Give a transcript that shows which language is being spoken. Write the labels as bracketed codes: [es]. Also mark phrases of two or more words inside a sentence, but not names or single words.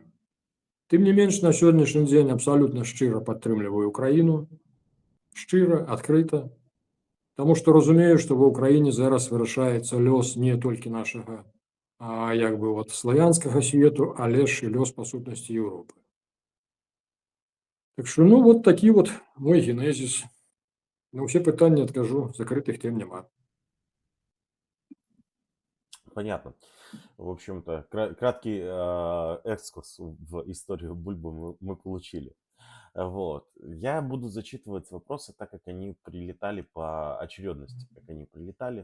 [be] Тым не менш, на сённяшні дзень абсалютна шчыра падтрымліваю Украіну, шчыра, адкрыта, таму што разумею, што ва Ўкраіне зараз вырашаецца лёс не толькі нашага, як бы, вот, славянскага свету, але ж і лёс, па сутнасці, Еўропы. Так што, ну, вот такі вот мой генезіс. На ўсе пытанні адкажу, закрытых тем няма. [ru] Понятно. В общем-то, краткий экскурс в историю Бульбы мы получили. Вот. Я буду зачитывать вопросы так, как они прилетали по очередности, как они прилетали.